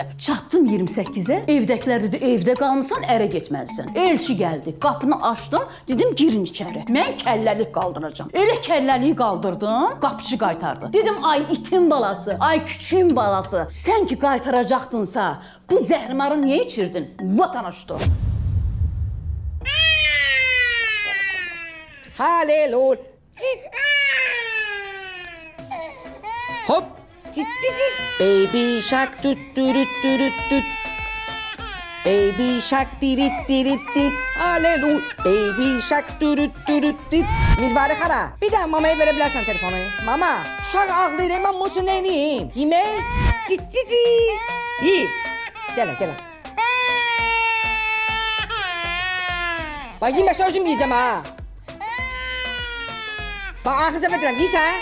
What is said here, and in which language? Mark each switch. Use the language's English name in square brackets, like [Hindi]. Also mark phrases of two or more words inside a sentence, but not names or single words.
[Azerbaijani] Çatdım 28-ə, evdəkilər dedi, evdə qalmısan, ərə getməlisən. Elçi gəldi, qapını açdım, dedim, girin içəri. Mən kəlləlik qaldıracağam. Elə kəlləliyi qaldırdım, qapıcı qaytardı. Dedim, ay itin balası, ay küçüğün balası, sən ki qaytaracaqdınsa, bu zəhrimarı niyə içirdin? Vatanaşdı. Halelul. Cit. Hop. Cit cit cit. [English] Baby shark tut tut tut tut. Baby shark dirit dirit dit. Halelul. Baby shark tut tut tut. [Azerbaijani] Mirvari xana, bir də mamaya verə bilərsən telefonu. Mama, uşaq ağlayır, mən musun neyiniyim? Yemək? Cit cit cit. Yi. Gələ, gələ. Bax, yeməsə özüm yiyəcəm ha. Bax, axı zəfə deyirəm, yiysən?